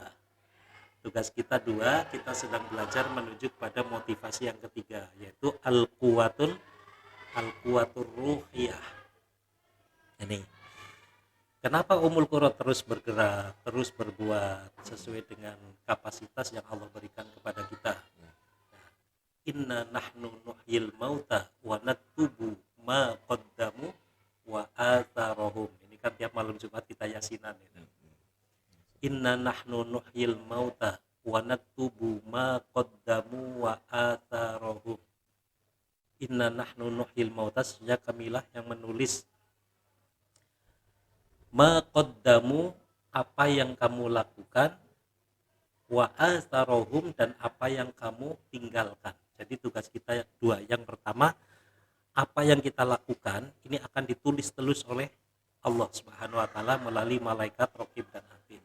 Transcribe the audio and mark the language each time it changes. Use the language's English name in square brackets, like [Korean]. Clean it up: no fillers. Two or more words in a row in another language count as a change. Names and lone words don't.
[Indonesian] Tugas kita dua, kita sedang belajar menuju pada motivasi yang ketiga, yaitu [Arabic] القوة الروحية. [Indonesian] Ini kenapa Ummul Qura terus bergerak, terus berbuat sesuai dengan kapasitas yang Allah berikan kepada kita. [Arabic] إنا نحن نحيي الموتى ونكتب ما قدموا وآثارهم. [Indonesian] Ini kan tiap malam Jumat kita yasinan ini. [Arabic] إنا نحن نحيي الموتى ونكتب ما قدموا وآثارهم. إنا نحن نحيي الموتى, [Indonesian] sejak kamilah yang menulis [Arabic] ما قدموا, [Indonesian] apa yang kamu lakukan, [Arabic] وآثارهم, [Indonesian] dan apa yang kamu tinggalkan. Jadi tugas kita dua. Yang pertama, apa yang kita lakukan ini akan ditulis terus oleh Allah [Arabic] سبحانه وتعالى [Indonesian] melalui malaikat raqib dan atid.